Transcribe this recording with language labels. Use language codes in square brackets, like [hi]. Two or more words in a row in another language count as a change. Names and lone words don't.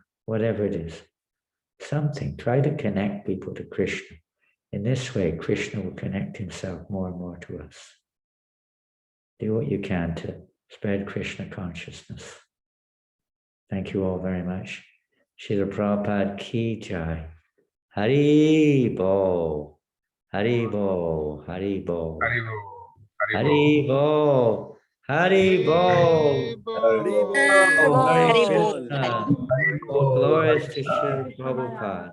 [en] Whatever it is. Something. Try to connect people to Krishna. In this way, Krishna will connect himself more and more to us. Do what you can to spread Krishna consciousness. Thank you all very much. Srila Prabhupada [hi] ki jai. [en] Hari Bo. Hari Bo. Hari Bo. Hari Bo. Hari Bo. Hari Krishna. All glories to Srila Prabhupada.